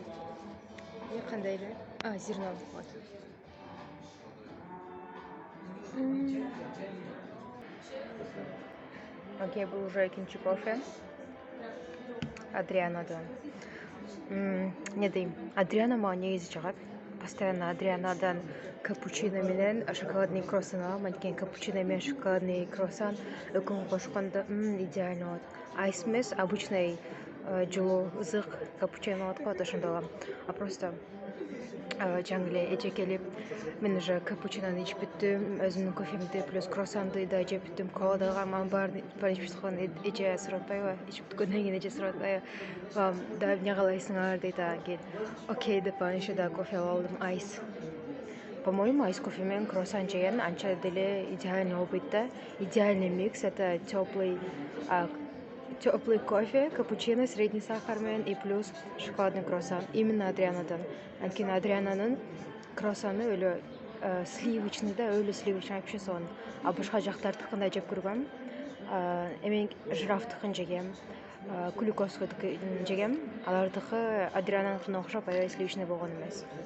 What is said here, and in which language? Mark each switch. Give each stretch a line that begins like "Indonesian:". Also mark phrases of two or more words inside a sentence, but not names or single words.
Kyrgyz: Не кандай эле?
Russian: Зерно. Вот.
Kyrgyz: Окей, бул уже экинчи кофе. Адрианодан. Не дейм. Адриано мага негизи жагат. Постоянно Адрианодан капучино менен
Russian: шоколадный круассан
Kyrgyz: алам. Анткени капучино менен
Russian: шоколадный круассан
Kyrgyz: экөөнү кошкондо идеально болот. Айс эмес, обычный жылуу ызык капучино болот го, ошондо алам. Просто жаңы эле эже келип, мен уже капучинону ичип бүттүм, өзүмдүн кофемди плюс круассанды да жеп бүттүм, кола да алгам, анын баарын ичип бүткөн эже сурап атпайбы? Ичип бүткөндөн кийин эже сурап атпайбы? Да эмне каалайсыңар дейт анан кийин. Окей деп анан еще да кофе алып алдым, айс. По-моему, айс кофе менен круассан жеген анча деле идеально болбойт да.
Russian: Идеальный микс — это теплый кофе, капучино, средний сахар менен и плюс шоколадный круассан.
Kyrgyz: Именно Адрианодан. Анткени Адрианонун круассаны өлө сливочный да, өлө сливочный вообще сонун. Башка жактардыкын жеп көргөм. Эмен жирафтыкын жегем, глюкозкадыкын жегем. Алардыкы Адрианонукуна окшоп аябай сливочный болгон эмес.